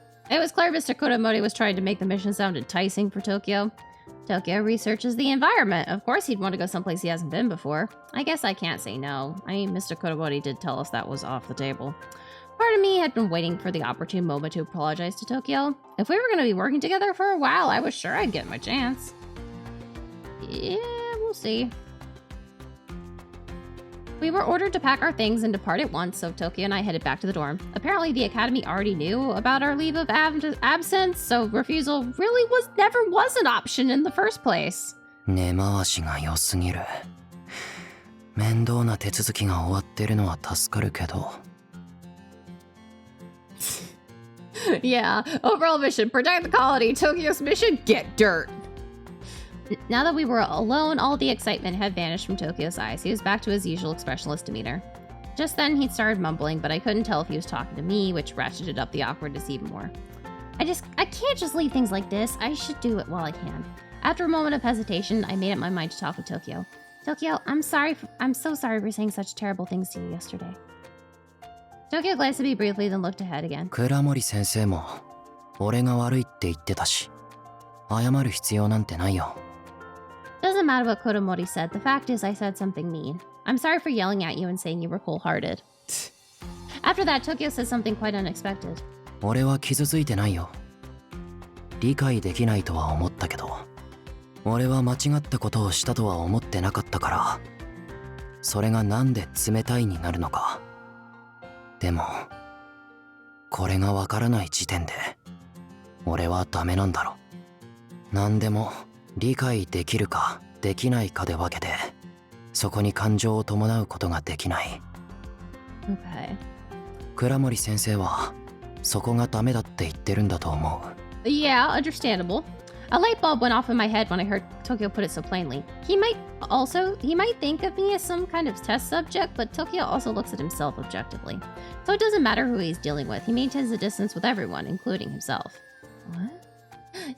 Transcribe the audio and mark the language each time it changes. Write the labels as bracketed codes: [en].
[en] It was clear Mr. Kuromori was trying to make the mission sound enticing for Tokyo. Tokyo researches the environment. Of course he'd want to go someplace he hasn't been before. I guess I can't say no. I mean, Mr. Kuromori did tell us that was off the table. Part of me had been waiting for the opportune moment to apologize to Tokyo. If we were going to be working together for a while, I was sure I'd get my chance. Yeah, we'll see. We were ordered to pack our things and depart at once, so Tokyo and I headed back to the dorm. Apparently, the academy already knew about our leave of absence, so refusal really never was an option in the first place. [ja] 根回しが良すぎる。面倒な手続きが終わってるのは助かるけど。 [en] Yeah, overall mission, protect the colony. Tokyo's mission, get dirt. Now that we were alone, all the excitement had vanished from Tokyo's eyes. He was back to his usual expressionless demeanor. Just then, he'd started mumbling, but I couldn't tell if he was talking to me, which ratcheted up the awkwardness even more. I can't just leave things like this. I should do it while I can. After a moment of hesitation, I made up my mind to talk with Tokyo. Tokyo, I'm so sorry for saying such terrible things to you yesterday. Tokyo glanced at me briefly, then looked ahead again. [ja] 倉森先生も俺が悪いって言ってたし、謝る必要なんてないよ。 [en] Doesn't matter what Kuromori said. The fact is, I said something mean. I'm sorry for yelling at you and saying you were cold-hearted. After that, Tokyo said something quite unexpected. [ja] 俺は傷ついてないよ。理解できないとは思ったけど、俺は間違ったことをしたとは思ってなかったから、それがなんで冷たいになるのか。でも、これがわからない時点で、俺はダメなんだろ。なんでも理解できるかできないかで分けて、そこに感情を伴うことができない。 [en] Okay. [ja] 倉森先生はそこがダメだって言ってるんだと思う。 [en] Yeah, understandable. A light bulb went off in my head when I heard Tokyo put it so plainly. He might think of me as some kind of test subject, but Tokyo also looks at himself objectively. So it doesn't matter who he's dealing with. He maintains a distance with everyone, including himself. What?